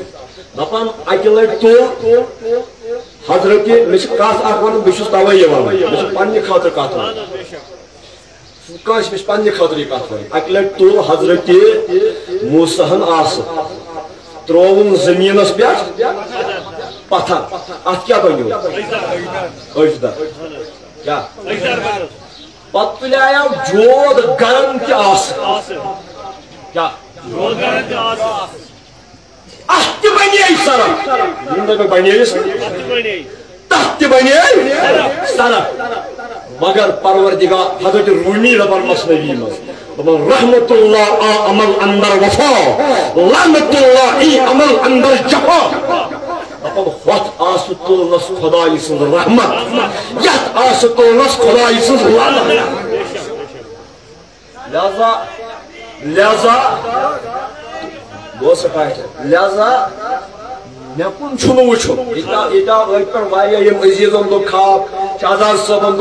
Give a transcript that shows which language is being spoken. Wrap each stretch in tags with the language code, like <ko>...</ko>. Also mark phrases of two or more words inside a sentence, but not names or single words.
<ks>دپان اکہِ لٹہِ تُل حضرت مےٚ چھِ کتھ اکھ ونُن بہٕ چھُس توے یِوان مےٚ چھِ پننہِ خٲطرٕ کتھ ونٕنۍ کٲنٛسہِ مےٚ چھِ پننہِ خٲطرٕ یہِ کتھ ونٕنۍ اکہِ لٹہِ تُل حضرت موساہن آسہٕ ترووُن زٔمیٖنس پٮ۪ٹھ پتھر اتھ کیٛاہ بنیو أجدر کیٛاہ پتہٕ تُلیاو جود گرم تہِ آسہٕ کیٛاہ اتھ تہِ بنے سڑک یِم دپن بنے تتھ تہِ بنے سڑک مگر پروردگار حضرت رومی دپان مثنوی منٛز دپان</ks> <fa>رحمت اللہ آ عمل اندر وفا لعنت اللہ ای عمل اندر جفا</fa> <ks>دپان ہوٚتھ آسہٕ تُلنس خدایہِ سٕنٛز رحمت یتھ آسہٕ تُلنس خدایہِ سٕنٛز لعنت لہذا مےٚ کُن چھُنہٕ وٕچھُن ییٖتیٛاہ أتھۍ پٮ۪ٹھ واریاہ یِم عزیٖزن دوٚپ خواب شہزاد صٲبن</ks>